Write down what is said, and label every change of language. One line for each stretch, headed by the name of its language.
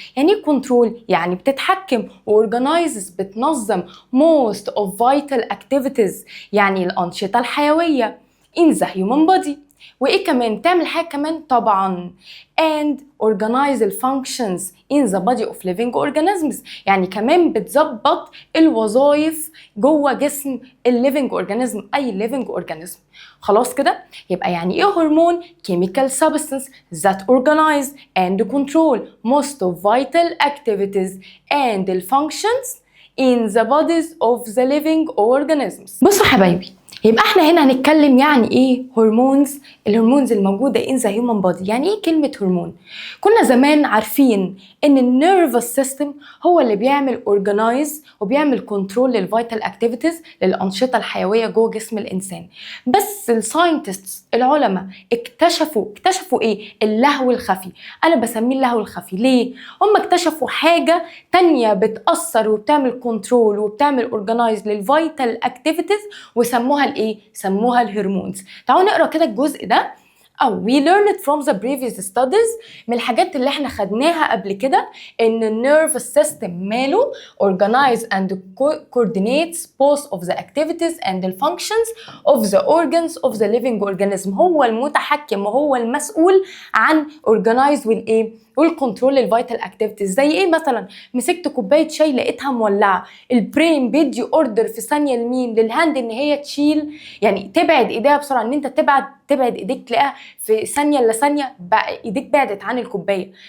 Arabic: يعني ايه كنترول؟ يعني بتتحكم،
English: organizes
Arabic: بتنظم
English: most of vital activities،
Arabic: يعني الأنشطة الحيوية
English: in the human body.
Arabic: وايه كمان؟ تعمل حاجه كمان طبعا
English: and organize the functions in the body of living organisms،
Arabic: يعني كمان بتظبط الوظائف جوه جسم الليفنج اورجانيزم، اي living organism. خلاص كده؟ يبقى يعني ايه هرمون؟
English: chemical substance that organize and control most of vital activities and the functions in the bodies of the living organisms.
Arabic: بصوا حبايبي، يبقى احنا هنا هنتكلم يعني ايه هرمونز. الهرمونز الموجودة
English: in the human body.
Arabic: يعني ايه كلمة هرمون؟ كنا زمان عارفين ان النيرفس سيستم هو اللي بيعمل organize وبيعمل كنترول للفيتال اكتيفيتيز، للأنشطة الحيوية جوه جسم الإنسان. بس الساينتستس العلماء اكتشفوا ايه؟ اللهو الخفي. انا بسميه اللهو الخفي ليه؟ هم اكتشفوا حاجة تانية بتأثر وبتعمل كنترول وبتعمل organize للفيتال اكتيفيتيز، وسموها الايه؟ سموها الهرمونز. تعالوا نقرا كده الجزء ده.
English: we learned from the previous studies.
Arabic: من الحاجات اللي احنا خدناها قبل كده ان النيرفس سيستم ماله
English: organize and coordinates both of the activities and the functions of the organs of the living organism.
Arabic: هو المتحكم وهو المسؤول عن organize والايه؟ والكنترول للفيتال اكتيفيتيز. زي ايه مثلا؟ مسكت كوبايه شاي لقيتها مولعه، البرين بيدي اوردر في ثانيه لمين؟ للهاند ان هي تشيل، يعني تبعد ايديها بسرعه، ان انت تبعد ايديك تلاقيها في ثانيه الا ثانيه بقى ايديك بعدت عن الكوبايه.